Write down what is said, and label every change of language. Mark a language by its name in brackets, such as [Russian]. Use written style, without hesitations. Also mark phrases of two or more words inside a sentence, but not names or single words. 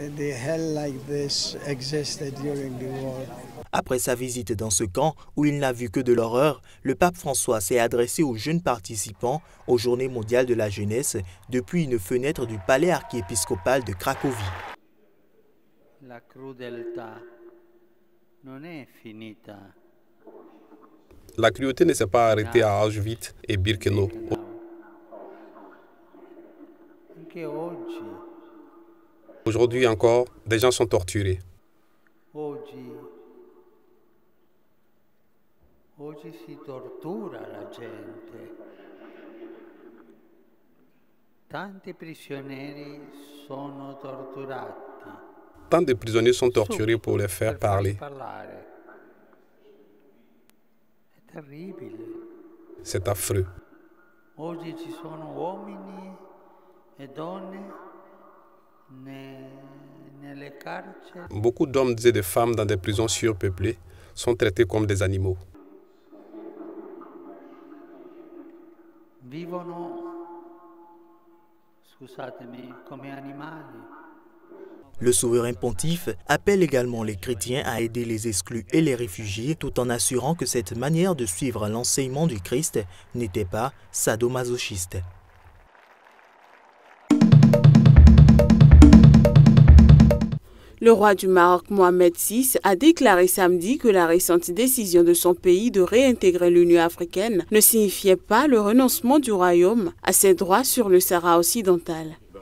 [French] Après sa visite dans ce camp, où il n'a vu que de l'horreur, le pape François s'est adressé aux jeunes participants aux Journées mondiales de la jeunesse depuis une fenêtre du palais archiépiscopal de Cracovie. [Italian] La crudeltà non è finita. [French] La cruauté ne s'est pas arrêtée à Auschwitz et Birkenau. Aujourd'hui encore, des gens sont torturés. [Italian] Oggi si tortura la gente. Tanti prigionieri sono torturati. [French] Tant de prisonniers sont torturés pour les faire parler. C'est affreux. [Italian] Oggi ci sono uomini e donne nelle carceri. [French] Beaucoup d'hommes et de femmes dans des prisons surpeuplées sont traités comme des animaux. [Italian] Vivono, scusatemi, come animali. [French] Le souverain pontife appelle également les chrétiens à aider les exclus et les réfugiés tout en assurant que cette manière de suivre l'enseignement du Christ n'était pas sadomasochiste. Le roi du Maroc, Mohamed VI, a déclaré samedi que la récente décision de son pays de réintégrer l'Union africaine ne signifiait pas le renoncement du royaume à ses droits sur le Sahara occidental.